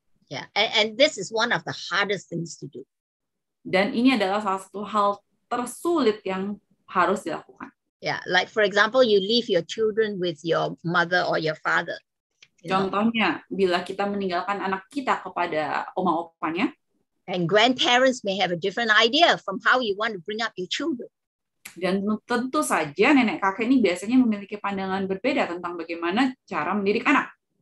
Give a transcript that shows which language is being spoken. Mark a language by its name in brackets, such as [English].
[English] Yeah, and this is one of the hardest things to do. [Indonesian] Dan ini adalah salah satu hal tersulit yang harus dilakukan. [English] Yeah, like for example, you leave your children with your mother or your father. [Indonesian] Contohnya, bila kita meninggalkan anak kita kepada oma-opanya, [English] and grandparents may have a different idea from how you want to bring up your children. [Indonesian] Dan tentu saja nenek kakek ini biasanya memiliki pandangan berbeda tentang bagaimana cara mendidik anak.